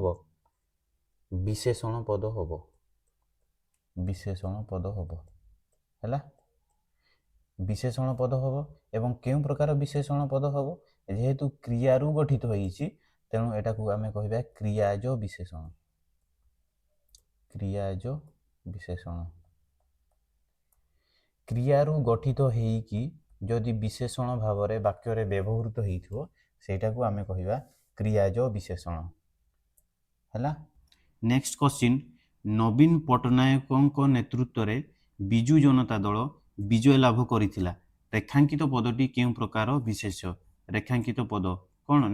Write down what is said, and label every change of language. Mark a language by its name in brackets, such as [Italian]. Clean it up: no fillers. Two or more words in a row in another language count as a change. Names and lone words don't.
[Odia] ବିଶେଷଣ ପଦ ହେବ। ବିଶେଷଣ ପଦ ହେବ, ହେଲା? ବିଶେଷଣ ପଦ ହେବ। ଏବଂ କେଉଁ ପ୍ରକାର ବିଶେଷଣ ପଦ ହେବ? ଯେହେତୁ କ୍ରିୟାରୁ ଗଠିତ ହେଇଛି, ତେଣୁ ଏଟାକୁ ଆମେ କହିବା କ୍ରିୟାଜ ବିଶେଷଣ। କ୍ରିୟାଜ ବିଶେଷଣ କ୍ରିୟାରୁ ଗଠିତ ହୋଇକି ଯଦି ବିଶେଷଣ ଭାବ ମେ ବାକ୍ୟ ରେ ବ୍ୟବହୃତ ହୋଇଥିବ ସେଟା କୁ ଆମେ କହିବା କ୍ରିୟାଜ ବିଶେଷଣ ହେଲା। [English] next question [Odia] ନବୀନ ପଟ୍ଟନାୟକ ନେତୃତ୍ୱ ରେ ବିଜୁ ଜନତା ଦଳ ବିଜୟ ଲାଭ କରିଥିଲା ରେଖାଙ୍କିତ ପଦଟି କେଉଁ ପ୍ରକାର ବିଶେଷ୍ୟ ରେଖାଙ୍କିତ ପଦ କୌଣ